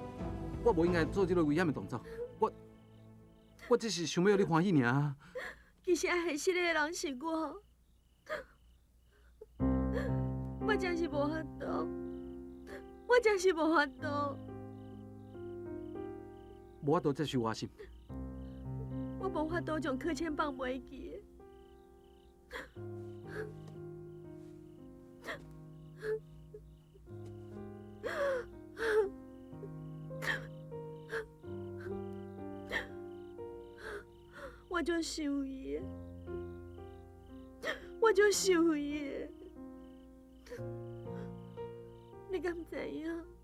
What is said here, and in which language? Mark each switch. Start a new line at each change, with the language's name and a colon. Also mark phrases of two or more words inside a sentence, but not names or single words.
Min Nan Chinese: 我无应该做这个危险的动作，我只是想要你欢喜尔。其实爱失礼的人是我，我真是无法度，我真是无法度。无法度接受我心，我无法度将柯谦放袂记。我就想伊，我就想伊，你敢知影？